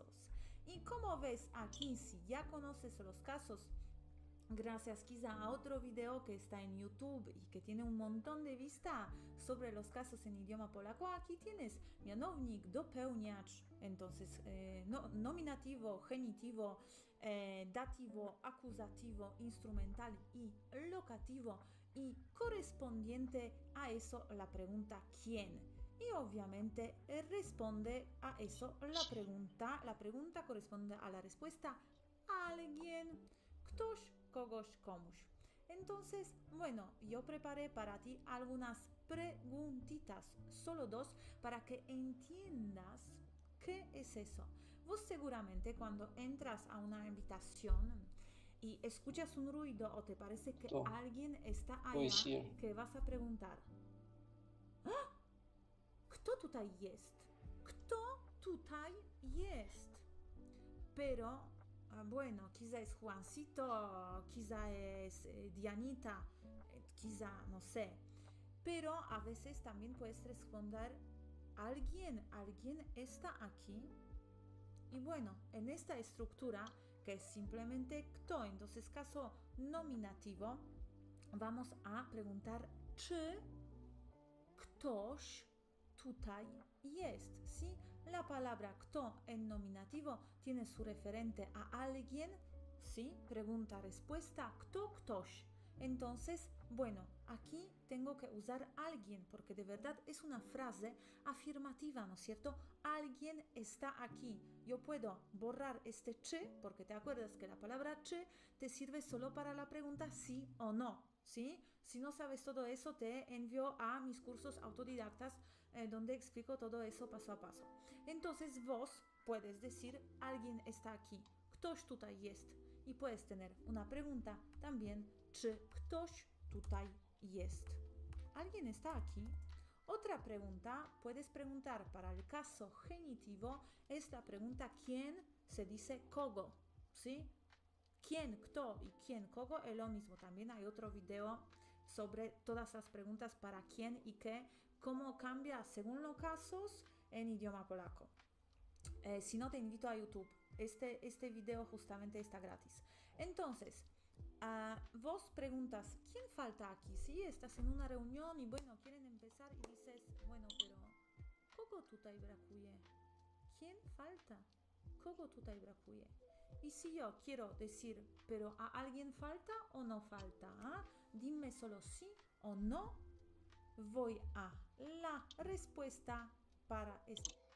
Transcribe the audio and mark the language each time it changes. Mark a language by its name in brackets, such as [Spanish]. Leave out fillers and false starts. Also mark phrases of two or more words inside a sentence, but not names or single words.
[Spanish] Y como ves aquí, si ya conoces los casos, gracias quizá a otro video que está en YouTube y que tiene un montón de vista sobre los casos en idioma polaco, aquí tienes [Polish] mianownik, dopełniacz, [Spanish] entonces nominativo, genitivo, dativo, acusativo, instrumental y locativo, y correspondiente a eso la pregunta ¿quién? Y obviamente responde a eso la pregunta corresponde a la respuesta alguien, [Polish] ktoś, kogoś, komuś. [Spanish] Entonces, bueno, yo preparé para ti algunas preguntitas, solo dos, para que entiendas qué es eso. Vos seguramente cuando entras a una habitación y escuchas un ruido o te parece que alguien está [English] Who is [Spanish] allá, [English] here? [Spanish] que vas a preguntar ¿Ah? [Polish] ¿Kto tutaj jest? ¿Kto tutaj jest? [Spanish] Pero bueno, quizá es Juancito, quizá es Dianita, quizá no sé. Pero a veces también puedes responder alguien está aquí. Y bueno, en esta estructura que es simplemente kto, entonces caso nominativo, vamos a preguntar [Polish] czy ktoś tutaj jest, [Spanish] ¿sí? La palabra kto en nominativo tiene su referente a alguien, ¿sí? Pregunta-respuesta, [Polish] kto, ktoś. [Spanish] Entonces, bueno, aquí tengo que usar alguien porque de verdad es una frase afirmativa, ¿no es cierto? Alguien está aquí. Yo puedo borrar este che porque te acuerdas que la palabra che te sirve solo para la pregunta sí o no, ¿sí? Si no sabes todo eso, te envío a mis cursos autodidactas donde explico todo eso paso a paso. Entonces vos puedes decir alguien está aquí. [Polish] Ktoś tutaj jest. [Spanish] Y puedes tener una pregunta también. [Polish] Czy ktoś tutaj jest? [Spanish] ¿Alguien está aquí? Otra pregunta, puedes preguntar para el caso genitivo, es la pregunta quién se dice kogo, ¿sí? ¿Quién, kto y quién, kogo es lo mismo. También hay otro video sobre todas las preguntas para quién y qué, cómo cambia según los casos en idioma polaco. Si no, te invito a YouTube. Este video justamente está gratis. Entonces, vos preguntas, ¿quién falta aquí? Si estás en una reunión y bueno, quieren empezar y dices, bueno, pero [Polish] kogo tutaj brakuje? [Spanish] ¿Quién falta? [Polish] Kogo tutaj brakuje? [Spanish] Y si yo quiero decir, pero ¿a alguien falta o no falta? Dime solo sí o no. Voy a la respuesta para esto.